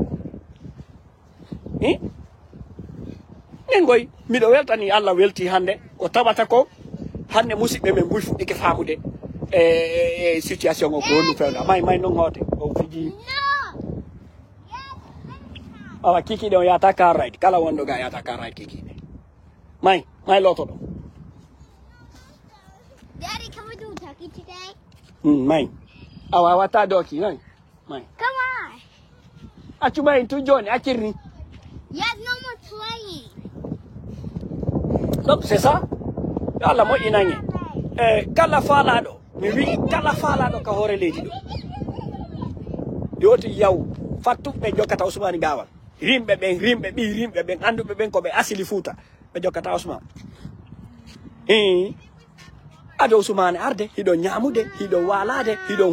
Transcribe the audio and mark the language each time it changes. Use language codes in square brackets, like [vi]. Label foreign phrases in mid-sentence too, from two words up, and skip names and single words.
[ff] min goy miɗo weltani Allah welti hande ko tawata ko hande musidɓe men mbuy fuɗɗike famude e situation o ko woni fewda may noon hoote o fiji awa kikiɗe o yata [en] car ride [ff] kala wonɗo ga yata [en] car ride [ff] kikiɗe may loto ɗo [en] Daddy, can we do turkey today? [ff] May awa wata doki may [en] Come on. [ff] accu may tu joni accirni [en] Yes, no more playing. [fr] donc c'est ça [ff] Allah moƴƴinange kala faalaɗo mi wi kala faalaɗo ka hoore leydi ɗo yoti yaw fattuɓe jokkata Ousmane Gawal rimɓe ɓen anduɓe ɓen koɓe asili Fuuta ɓe jokkata Ousmane ade Ousmane arde hiɗo ñamude hiɗo walade hiɗo